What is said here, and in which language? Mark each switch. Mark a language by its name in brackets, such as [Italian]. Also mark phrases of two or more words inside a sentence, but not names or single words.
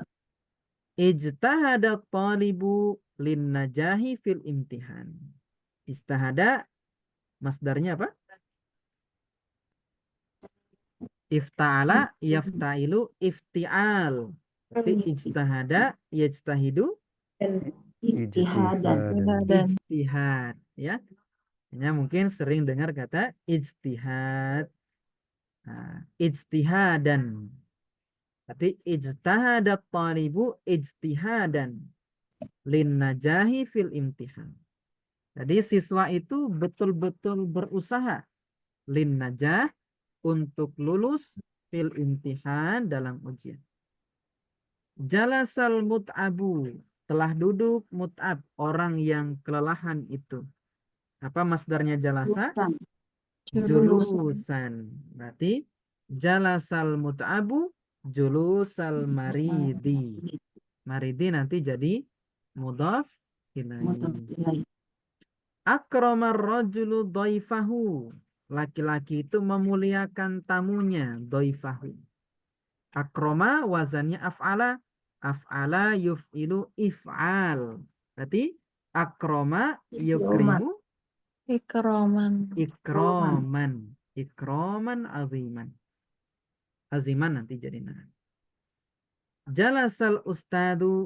[Arabic] اجتهد الطالب للنجاح في الامتحان. [Indonesian] Istahada masdarnya apa? [Arabic] افتعل يفتعل افتعال. [Indonesian] Berarti [Arabic] اجتهد يجتهد Istihadan. [Indonesian] Dan ijtihad ya. Hanya mungkin sering dengar kata ijtihad. [Arabic] Nah, ijtihadan. Berarti اجتهدت الطالب اجتهادا للنجاح في الامتحان. [Indonesian] Jadi siswa itu betul-betul berusaha [Arabic] للنجاح [Indonesian] untuk lulus [Arabic] في الامتحان [Indonesian] dalam ujian. [Arabic] جلس المتعب, [Indonesian] telah duduk mut'ab, orang yang kelelahan itu. Apa masdarnya jalasa? Bukan. [Arabic] Julusan. Berarti جلس المتعب جلوس المريض. [Indonesian] Maridi nanti jadi mudhaf Mudah [Arabic] ilaih. ilaih. أكرم الرجل ضيفه. [Indonesian] Laki-laki itu memuliakan tamunya, [Arabic] dhaifahu. Akroma wazannya af'ala. أفعل يفعل إفعال. Berarti أكرم يكرم ikroman. إكراما. إكراما عظيما. [Indonesian] Aziman nanti jadi nah. [Arabic] جلس الأستاذ.